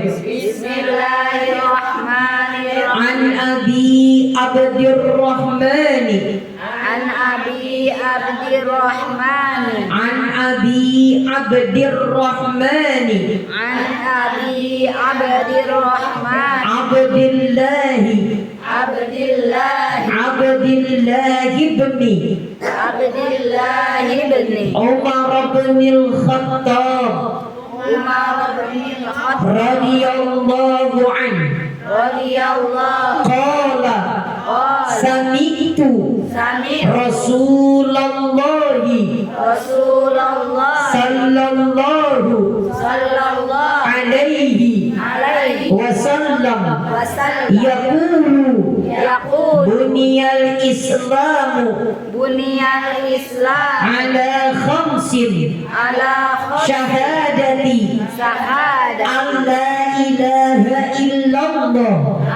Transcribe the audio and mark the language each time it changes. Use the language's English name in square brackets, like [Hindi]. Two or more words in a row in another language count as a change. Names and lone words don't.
[Arabic] بسم الله الرحمن الرحيم. عن أبي عبد الرحمن. عن أبي عبد الرحمن. عن أبي عبد الرحمن. عن أبي عبد الرحمن. Abdillahi. Abdillahi. عبد الله بن. عبد الله بن. Umar bin Khattab. Umar bin Khattab رضي الله عنه. radhiyallahu قال سمعت رسول الله صلى الله عليه وسلم يقول بني الإسلام على خمس شهادة أن لا إله إلا الله